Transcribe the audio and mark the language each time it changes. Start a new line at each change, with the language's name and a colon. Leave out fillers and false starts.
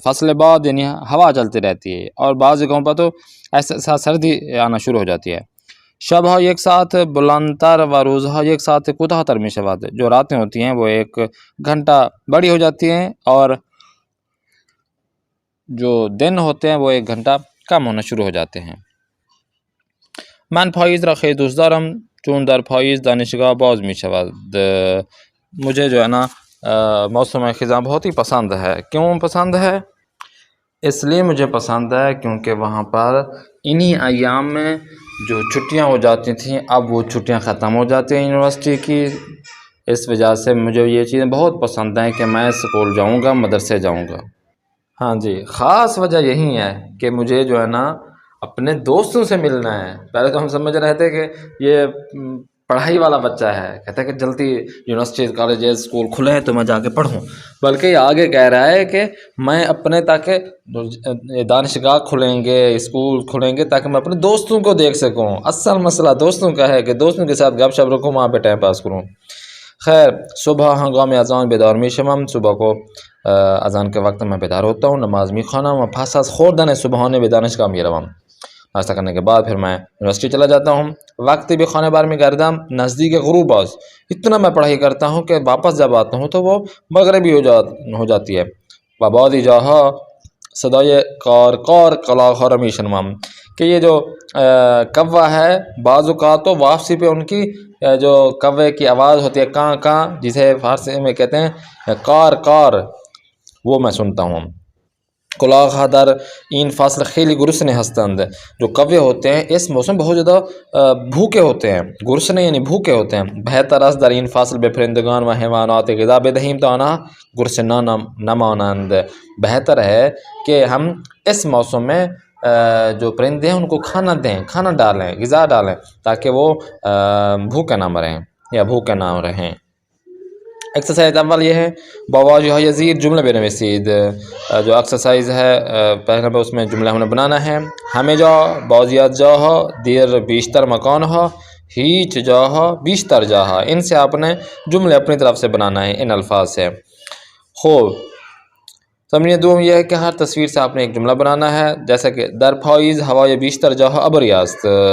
Urdu: فصل باد یعنی ہوا چلتی رہتی ہے، اور بعض جگہوں پر تو ایسے سردی آنا شروع ہو جاتی ہے.
Persian: شبها یک ساعت بلندتر و روزها یک ساعت کوتاهتر می شود.
Urdu: جو راتیں ہوتی ہیں وہ ایک گھنٹہ بڑی ہو جاتی ہیں، اور جو دن ہوتے ہیں وہ ایک گھنٹہ کم ہونا شروع ہو جاتے ہیں.
Persian: من پاییز را خیلی دوست دارم چون در پاییز دانشگاه باز می شود.
Urdu: مجھے جو ہے نا موسم خزاں بہت ہی پسند ہے. کیوں پسند ہے؟ اس لیے مجھے پسند ہے کیونکہ وہاں پر انہی ایام میں جو چھٹیاں ہو جاتی تھیں اب وہ چھٹیاں ختم ہو جاتی ہیں یونیورسٹی کی. اس وجہ سے مجھے یہ چیزیں بہت پسند ہیں کہ میں اسکول جاؤں گا، مدرسے جاؤں گا. ہاں جی، خاص وجہ یہی ہے کہ مجھے جو ہے نا اپنے دوستوں سے ملنا ہے. پہلے تو ہم سمجھ رہے تھے کہ یہ پڑھائی والا بچہ ہے، کہتا ہے کہ جلدی یونیورسٹی کالجز اسکول کھلیں تو میں جا کے پڑھوں، بلکہ یہ آگے کہہ رہا ہے کہ میں اپنے تاکہ دانشگاہ کھلیں گے، اسکول کھلیں گے تاکہ میں اپنے دوستوں کو دیکھ سکوں. اصل مسئلہ دوستوں کا ہے کہ دوستوں کے ساتھ گپ شپ رکھوں، وہاں پہ ٹائم پاس کروں.
Persian: خیر، صبح ہنگام اذان بیدار میشم.
Urdu: صبح کو اذان کے وقت میں بیدار ہوتا ہوں،
Persian: نماز میخوانم و پس از خوردن صبحانه به دانشگاه میروم.
Urdu: ناشتہ کرنے کے بعد پھر میں یونیورسٹی چلا جاتا ہوں.
Persian: وقتی بھی خانه برمیگردم نزدیک غروب است.
Urdu: اتنا میں پڑھائی کرتا ہوں کہ واپس جب آتا ہوں تو وہ مغربی ہو جاتی ہے.
Persian: و بعضی جاها صدای کار کلاغها را میشنوم.
Urdu: کہ یہ جو کوہ ہے بعض اوقات تو واپسی پہ ان کی جو کوے کی آواز ہوتی ہے کاں کاں، جسے فارسی میں کہتے ہیں کار، وہ میں سنتا ہوں.
Persian: کلاغ در این فصل خیلی گرسنه ہستند.
Urdu: جو کوے ہوتے ہیں اس موسم بہت زیادہ بھوکے ہوتے ہیں. گرسنه یعنی بھوکے ہوتے ہیں.
Persian: بہتر است در این فصل به پرندگان و حیوانات غذا بدهیم تا آنها گرسنه نمانند.
Urdu: بہتر ہے کہ ہم اس موسم میں جو پرندے ہیں ان کو کھانا دیں، کھانا ڈالیں، غذا ڈالیں تاکہ وہ بھوکے نہ مریں یا بھوکے نہ رہیں. ایکسرسائز اول یہ ہے
Persian: بواجه یزید جمله بنویسید.
Urdu: جو ایکسرسائز ہے پہلے نمبر اس میں جملہ ہمیں بنانا ہے.
Persian: همه جا، بعضیت جاها، دیر بیشتر مکانها، هیچ جاها، بیشتر جاها.
Urdu: ان سے آپ نے جملے اپنی طرف سے بنانا ہے ان الفاظ سے. خوب تمرین دوم یہ ہے کہ ہر تصویر سے آپ نے ایک جملہ بنانا ہے. جیسا کہ
Persian: در پاییز ہوای بیشتر جاها ابری است.